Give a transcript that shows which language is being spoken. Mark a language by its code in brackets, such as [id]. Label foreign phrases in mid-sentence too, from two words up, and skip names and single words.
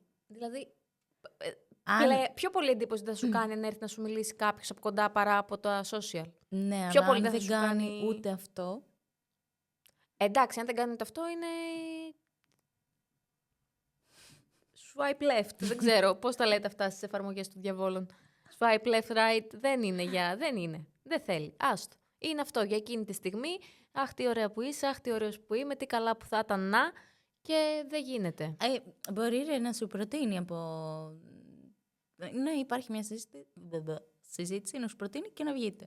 [el] Δηλαδή, πιο πολύ εντύπωση θα σου κάνει να έρθει να σου μιλήσει κάποιος από κοντά παρά από τα social. Ναι, πιο αλλά πολύ αν δεν κάνει ούτε αυτό. Εντάξει, αν δεν κάνει ούτε αυτό, είναι [en] swipe left. [el] Δεν ξέρω πώς τα λέτε αυτά στις εφαρμογές του διαβόλων. [en] swipe left, right, [el] δεν είναι. Δεν θέλει. Άστο. Είναι αυτό για εκείνη τη στιγμή. Αχ, τι ωραία που είσαι, αχ, τι ωραίος που είμαι, τι καλά που θα ήταν να. Και δεν γίνεται. Μπορεί να σου προτείνει από... Ναι, υπάρχει μια συζήτηση, να σου προτείνει και να βγείτε.